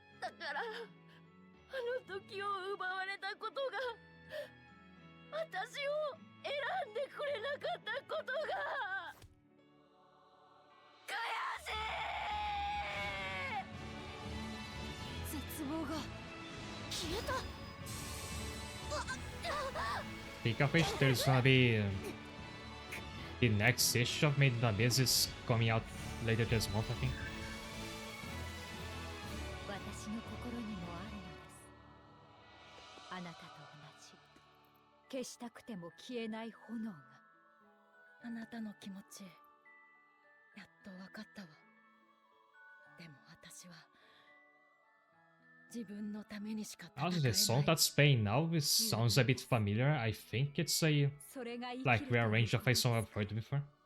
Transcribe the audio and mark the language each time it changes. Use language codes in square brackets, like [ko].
[ja] だからあの時を奪われたことが、私を選んでくれなかったことが悔しい。絶望が消えた。 [en] Speak of which, there's gonna be the next issue of Made in Abyss is coming out later this month, I think. [ja] 私の心にもあるのです。あなたと同じ消したくても消えない炎が。あなたの気持ちやっと分かったわ。でも私は自分のためにしか戦えない。 [en] Also, the song that's playing now is, sounds a bit familiar. I think it's a like rearranged of a song I've heard before.